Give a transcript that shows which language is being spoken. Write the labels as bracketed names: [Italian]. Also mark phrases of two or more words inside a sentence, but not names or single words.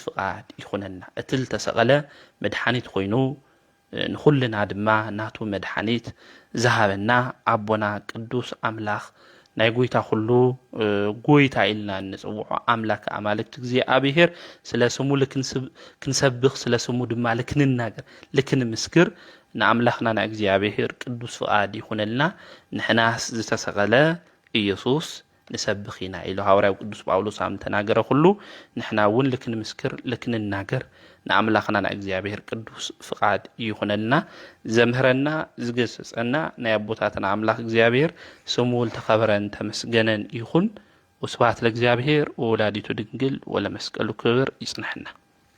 [Tigrinya] ፍቃድ ይኹነና እትል ተሰቀለ መድኃኒት ኮይኑ ንኹልና ድማ ናቱ መድኃኒት ዝሃበና አቦና ቅዱስ አምላኽ ናይ ጎይታ ሁሉ ጎይታ ኢልና ንጽውዖ አምላክ አማልክት እግዚአብሔር ስለ ስሙ ክንሰብኽ ስለ ስሙ ድማ ልክንናገር ልክንምስክር ንአምላኽና እግዚአብሔር ቅዱስ ፍቃድ ይኹነልና ንሕናስ ዝተሰቀለ ኢየሱስ ንሰብኺና ኢሉ ሐዋርያው ቅዱስ ጳውሎስ አም ተናገረ ሁሉ ንሕና ውን ልክንምስክር ልክንናገር ንአምላኽና እግዚአብሔር ቅዱስ ፍቃድ ይኹነልና ዘምህረና ዝገሰጸና ናይ አቦታትና አምላኽ እግዚአብሔር ስሙ ተኸበረን ተመስገነን ይኹን [Geez] ወስብሐት ለእግዚአብሔር ወወላዲቱ ድንግል ወለመስቀሉ [Tigrinya] ክብር ይጽንሐና